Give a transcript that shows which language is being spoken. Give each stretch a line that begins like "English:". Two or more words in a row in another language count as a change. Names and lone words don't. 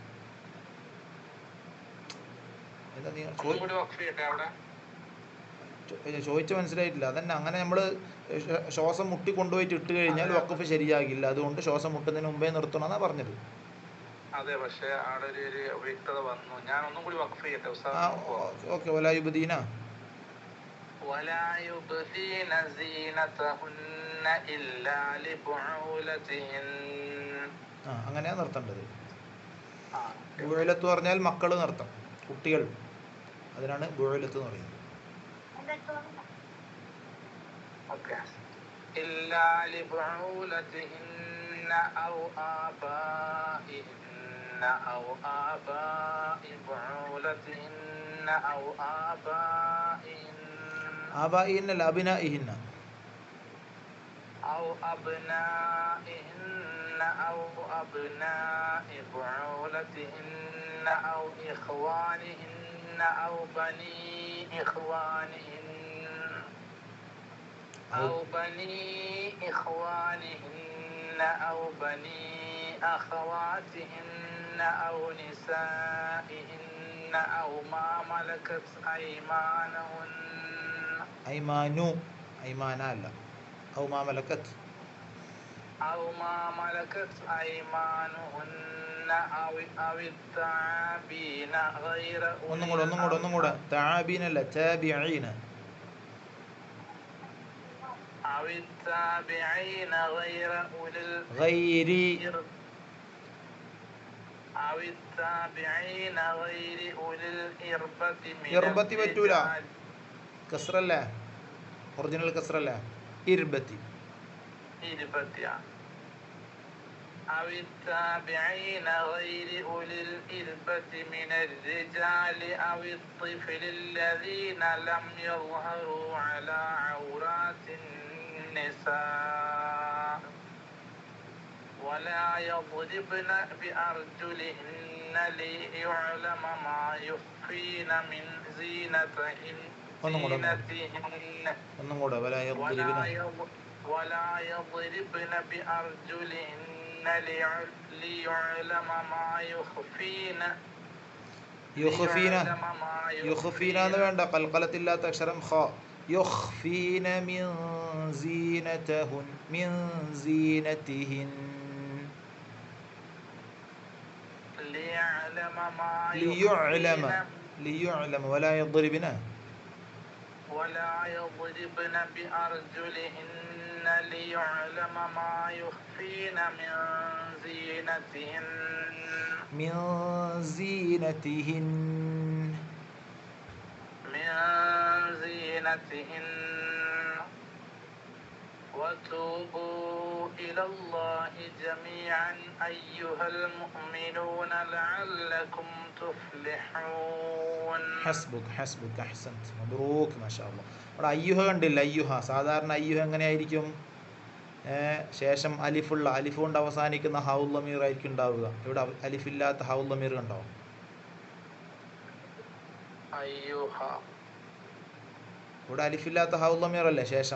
Malayalam: എന്താ നീ ചോദിച്ച മനസ്സിലായിട്ടില്ല. അതന്നെ, അങ്ങനെ നമ്മൾ ശ്വാസം മുട്ടി കൊണ്ടുപോയിട്ട് ഇട്ട് കഴിഞ്ഞാൽ വഖഫ് ശരിയാകില്ല. അതുകൊണ്ട് ശ്വാസം മുട്ടുന്നതിന് മുമ്പേ നിർത്തണം എന്നാ പറഞ്ഞത്. അതെ, പക്ഷേ അവിടെ ഒരു വ്യക്തത വന്നു. ഞാൻ ഒന്നും കൂടി വഖഫ് ചെയ്യട്ടെ.
Arabic: ഓക്കെ. വലായുബദീന ولا يبدين زينتهن إلا لبعولتهن.
Malayalam: അങ്ങനെയാ നിർത്തേണ്ടത്. ബുഅലത്ത് പറഞ്ഞാൽ മക്കൾ നിർത്തം, കുട്ടികൾ. അതിനാണ് ബുഅലത്ത് എന്ന് പറയുന്നത്.
Arabic: إلا لبعولتهن أو آبائهن أو آباء بعولتهن أو آبائهن
Malayalam: ആബാഇഹിന്നല്ല, അബ്നാഇഹിന്ന.
Arabic: أو أبنائهن أو أبناء بعولتهن أو إخوانهن أو بني إخوانهن أو بني إخوانهن أو بني أخواتهن أو نسائهن أو ما ملكت أيمانهن.
Malayalam: ഐമാനു, ഐമാന അല്ല.
Arabic: أو ما ملكت أيمانهن أو التابعين غير
Malayalam: ഒന്നും കൂടെ തആബീന അല്ല, താബിഈന.
Arabic: أو التابعين غير أولي ഗൈരി أو التابعين غير أولي الإربة من
Malayalam: ഇർബത്തി പറ്റൂല, കസ്റല്ല, ഒറിജിനൽ കസ്റല്ല, ഇർബത്തി.
Arabic: أو التابعين غير أولي الإربة من الرجال أو الطفل الذين لم يظهروا على عورات النساء ولا يضربن بأرجلهن ليعلم ما يخفين من زينتهن.
Malayalam: ഒന്നും കൂടെ ولا
Arabic: يضربن بأرجلهن ليعلم ما يخفين.
Malayalam: യുഖ്ഫീന എന്ന് വേണ്ട, ഖൽഖലത്തില്ലാത്ത അക്ഷരം ഖ.
Arabic: يخفين من زينتهن من زينتهن. ലിയുഅലമ ولا يضربن بأرجلهن ليعلم ما يخفين من زينتهن. من زينتهن وتوبوا إلى الله جميعا أيها المؤمنون لعلكم تفلحون. حسبك أحسنت مبروك ما شاء الله.
Malayalam: അവിടെ അയ്യുഹ കണ്ടില്ല, അയ്യുഹ. സാധാരണ അയ്യുഹ എങ്ങനെയായിരിക്കും? ശേഷം അലിഫുള്ള, അലിഫ് കൊണ്ട് അവസാനിക്കുന്ന ഹൗൽ ലമീർ ആയിരിക്കും ഉണ്ടാവുക. ഇവിടെ അലിഫില്ലാത്ത ഹൗൽ ലമീർ ഉണ്ടാവും. ഇവിടെ അലിഫില്ലാത്ത ഹൗൽ ലമീർ അല്ലേ ശേഷം?